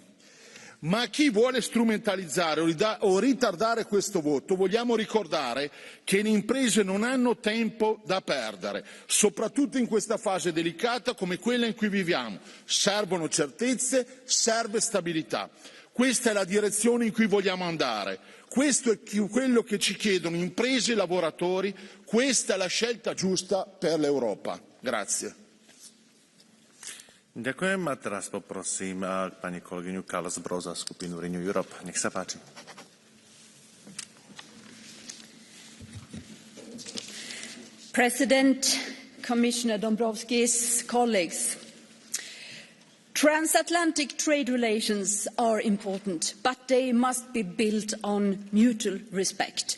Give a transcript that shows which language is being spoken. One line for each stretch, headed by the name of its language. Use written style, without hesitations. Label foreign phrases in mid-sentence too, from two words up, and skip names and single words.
Italian: Ma a chi vuole strumentalizzare o ritardare questo voto vogliamo ricordare che le imprese non hanno tempo da perdere, soprattutto in questa fase delicata come quella in cui viviamo. Servono certezze, serve stabilità. Questa è la direzione in cui vogliamo andare. Questo è quello che ci chiedono imprese e lavoratori. Questa è la scelta giusta per l'Europa. Grazie.
Slovak: Ďakujem a teraz poprosím pani kolegyňu Kalsbro za skupinu Renew Europe. Nech sa páči.
English: President, Commissioner Dombrovskis, colleagues, transatlantic trade relations are important, but they must be built on mutual respect.